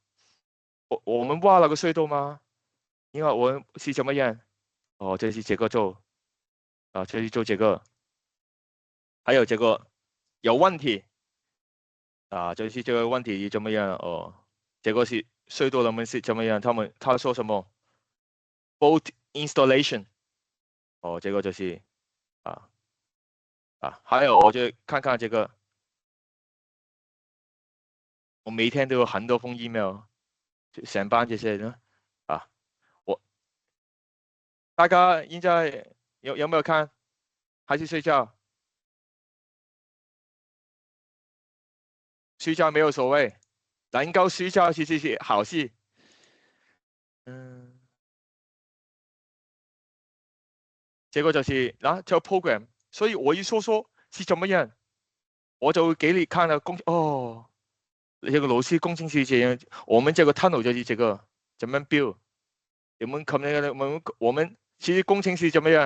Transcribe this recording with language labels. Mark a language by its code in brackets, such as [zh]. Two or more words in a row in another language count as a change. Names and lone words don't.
[zh] 我們挖了個隧道嗎？因為我們是怎麼樣？哦，這是這個做啊，這是做這個，還有這個有問題啊，就是這個問題怎麼樣？哦，這個是隧道，我們是怎麼樣？他說什麼 ？ [en] Boat installation， [zh] 哦，這個就是還有我就看看這個，我每天都有很多封 email，成班這些人大家現在有沒有看？還是睡覺？睡覺沒有所謂，能夠睡覺其實是好事。這個就是就 program， 所以我一說是怎麼樣，我就會給你看了哦，這個老師工程師這樣，我們這個 tunnel 就是這個怎麼 build， 我們其實工程師怎麼樣？